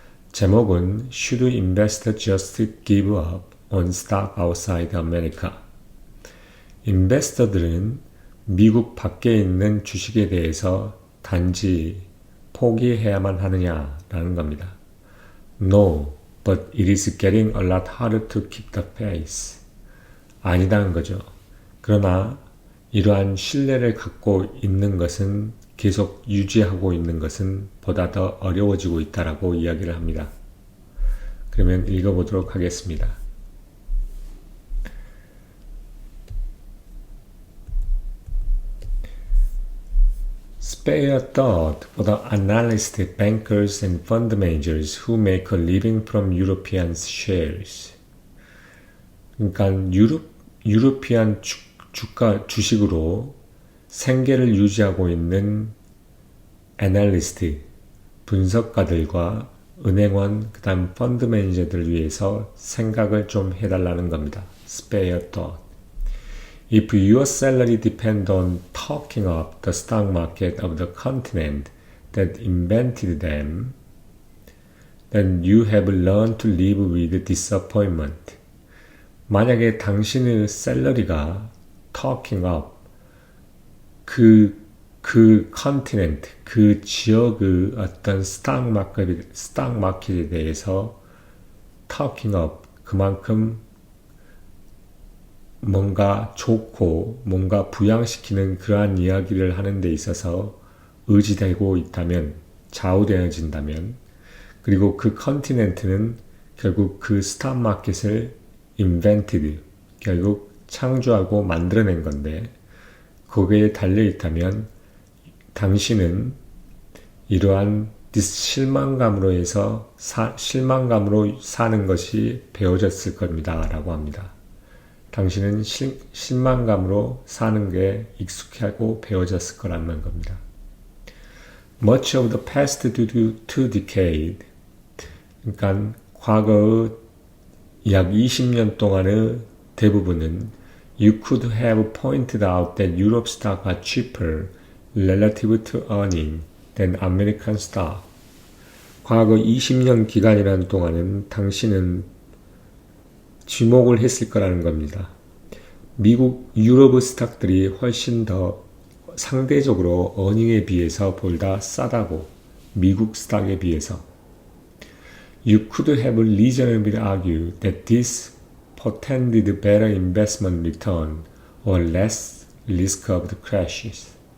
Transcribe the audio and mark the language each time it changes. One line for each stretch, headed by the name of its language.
Korean: 제목은
English: Should Investors Just Give Up on Stock Outside America?
Korean: 인베스터들은 미국 밖에 있는 주식에 대해서 단지 포기해야만 하느냐라는 겁니다.
English: No, but it is getting a lot harder to keep the pace.
Korean: 아니다는 거죠. 그러나 이러한 신뢰를 갖고 있는 것은 계속 유지하고 있는 것은 보다 더 어려워지고 있다라고 이야기를 합니다. 그러면 읽어보도록 하겠습니다.
English: Spare a thought for the analysts, bankers, and fund managers who make a living from European shares.
Korean: 그러니까 유로피안 주식으로 생계를 유지하고 있는 애널리스트, 분석가들과 은행원, 그 다음 펀드 매니저들을 위해서 생각을 좀 해달라는 겁니다.
English: Spare thought. If your salary depends on talking up the stock market of the continent that invented them, then you have learned to live with disappointment.
Korean: 만약에 당신의 샐러리가 talking up 그 컨티넨트, 그 지역의 어떤 스탁 마켓에 대해서 talking up 그만큼 뭔가 좋고 뭔가 부양시키는 그러한 이야기를 하는 데 있어서 의지되고 있다면, 좌우되어진다면, 그리고 그 컨티넨트는 결국 그 스탁 마켓을 invented, 결국 창조하고 만들어낸 건데 거기에 달려있다면 당신은 이러한 실망감으로 해서 실망감으로 사는 것이 배워졌을 겁니다 라고 합니다. 당신은 실망감으로 사는 게 익숙하고 배워졌을 거라는 겁니다.
English: Much of the past two decades,
Korean: 그러니까 과거의 약 20년 동안의 대부분은
English: You could have pointed out that Europe stocks are cheaper relative to earning than American stock.
Korean: 과거 20년 기간이라는 동안은 당신은 지목을 했을 거라는 겁니다. 유럽 스탁들이 훨씬 더 상대적으로 어닝에 비해서 보다 싸다고, 미국 스탁에 비해서.
English: You could have reasonably argued that this portended better investment return or less risk of the crashes.